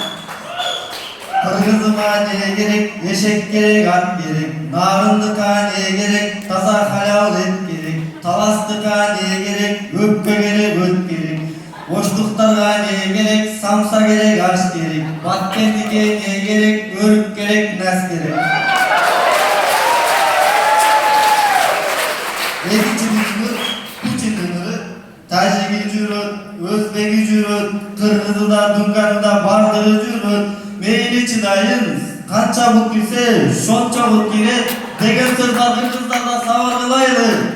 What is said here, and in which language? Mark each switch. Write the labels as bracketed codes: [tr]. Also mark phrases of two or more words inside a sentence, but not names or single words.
[ky] Кыргызыма не керек, ешек керек, ат керек. Нарындыка не керек, таза халал ет керек. Таластыка не керек, өпке керек, өт керек. Оштуктарга не керек, самса керек, аш керек. Баткендике не керек, өрүк керек, нас керек. Экинчи күнү Путиндин Тажиги жүрөт, өзбеги жүрөт, кыргызы да, дунганы да бардыгы жүрөт. Мейли чыдайын, канча бут кирсе, шончо бут кирет деген сөз кыргыздарда сабыр кылайлы.